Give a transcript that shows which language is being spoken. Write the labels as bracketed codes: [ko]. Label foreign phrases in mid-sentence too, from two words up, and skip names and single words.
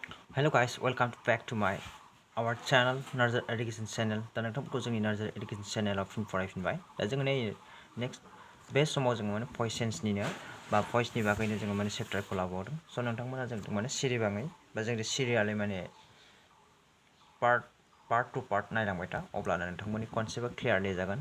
[en] Hello guys, welcome back to our channel Narzary Education channel. [brx] दा नोंथांमोनखौ जोंनि Narzary Education channel आव फिन फरायफिनबाय। दा जोङो नै नेक्स्ट बे समाव जोङो माने [en] voice change [brx] बा भइसनि बागैनो जोङो माने चेप्टारखौ लाबावदों। स' नोंथांमोना जों माने सिरिबाङै बा जोंनि सिरियालै माने [en] part to part [brx] नायलांबाय था अब्लानो नोंथांमोननि [en] concept clearly [brx] जागोन।